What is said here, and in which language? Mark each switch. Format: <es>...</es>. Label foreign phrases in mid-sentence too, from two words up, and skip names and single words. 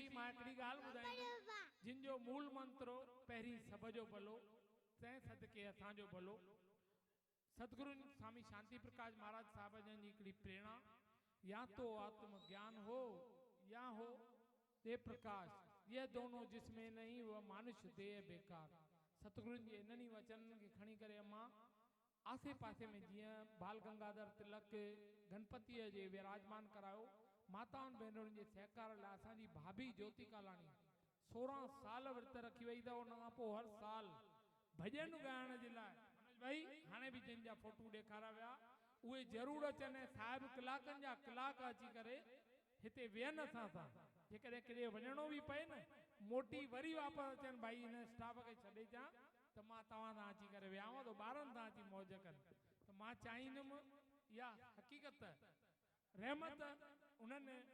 <sd>मां हिकिड़ी ॻाल्हि ॿुधाईंदुमि जिन जो मूल मंत्र पहिरीं सभ जो भलो तंहिं सदके असांजो भलो सतगुरु स्वामी शांति प्रकाश महाराज साहब जन जी हिकिड़ी प्रेरणा</sd> <hi>या तो आत्म ज्ञान हो या हो दे प्रकाश ये दोनों जिसमें नहीं वह मनुष्य देह बेकार।</hi> <sd>सतगुरु जी इन्हनि वचननि खे खणी करे अम्मा आसे पासे में जीअं बाल गंगाधर तिलक गणपतिअ जे विराजमान करायो माताउनि भेनरुनि जे सहकार लाइ असांजी भाभी ज्योति कालाणी 16 साल विर्त रखी वई अथव उन खां पोइ हर साल भॼन ॻाइण जे लाइ भाई हाणे बि जंहिंजा फोटू ॾेखारिया विया उहे ज़रूरु अचनि साहिब कलाकनि जा कलाक अची करे हिते वेहनि असां सां जेकॾहिं केॾे वञिणो बि पए न मोटी वरी वापसि अचनि भाई हिन स्टाफ खे छॾे अचां त मां तव्हां सां अची करे वियाव तो ॿारनि सां अची मौज कनि त मां चाहींदुमि इहा हक़ीक़त रहमत उन्हनि</sd>